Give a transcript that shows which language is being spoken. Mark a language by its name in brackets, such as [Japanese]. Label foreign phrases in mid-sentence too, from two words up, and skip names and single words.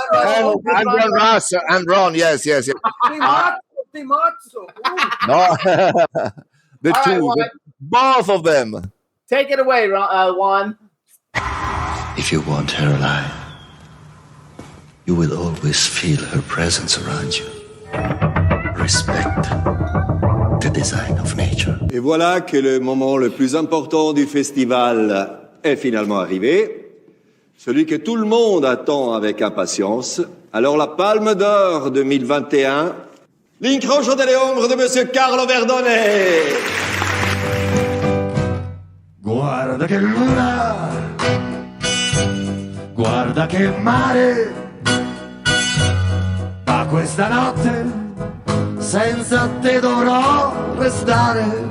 [English] And Ron, yes. No, the two, both of them. Take it away, Juan. If you want her alive, you will always feel her presence around you. Respect the design of nature. [French] Et voilà que le moment le plus important du festival est finalement arrivé. Celui que tout le monde attend avec impatience. Alors la Palme d'Or 2021, l'incrocio delle ombre de Monsieur Carlo Verdone. [Italian] Guarda che luna, guarda che mare, ma questa notte senza te dovrò restare.